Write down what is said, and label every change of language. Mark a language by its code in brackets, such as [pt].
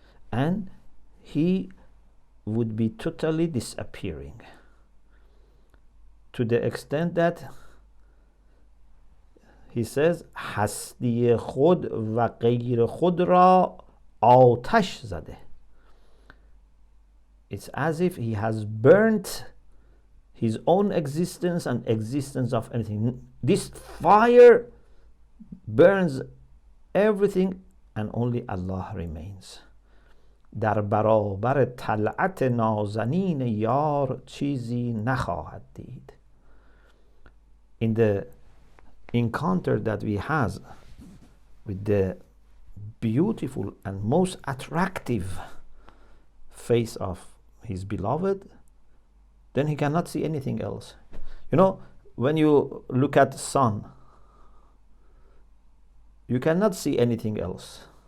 [en] And he would be totally disappearing, to the extent that he says [fa] هستی خود و غیر خود را آتش زده. [en] It's as if he has burnt his own existence and existence of anything. This fire burns everything and only Allah remains. [fa] در برابر طلعت نازنین یار چیزی نخواهد دید. [en] In the encounter that we has with the beautiful and most attractive face of his beloved, then he cannot see anything else. When you look at the sun, you cannot see anything else.